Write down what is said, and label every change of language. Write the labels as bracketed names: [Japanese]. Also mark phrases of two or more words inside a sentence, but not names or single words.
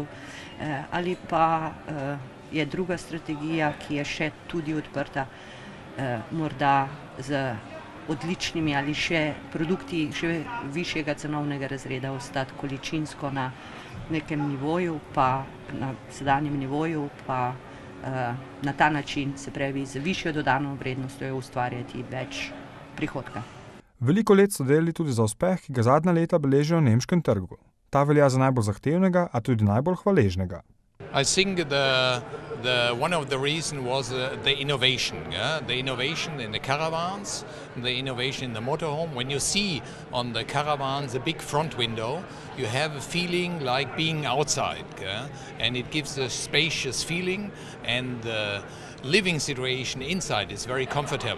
[Slovenian] ali pa je druga strategija, ki je še tudi odprta, morda z odličnimi ali še produkti še višjega cenovnega razreda ostati količinsko na nekem nivoju, pa na sedanjem nivoju, pa na ta način, se pravi, z višjo dodano vrednostjo ustvarjati več prihodka. Veliko let so delali tudi za uspeh, ki ga zadnja leta beležijo na nemškem trgu. Ta velja za najbolj zahtevnega, a tudi najbolj hvaležnega. [English] I think one of the reasons was the innovation, the innovation in the caravans, the innovation in the motorhome. When you see on the caravans a big front window, you have a feeling like being outside, and it gives a spacious feeling, and the living situation inside is very comfortable.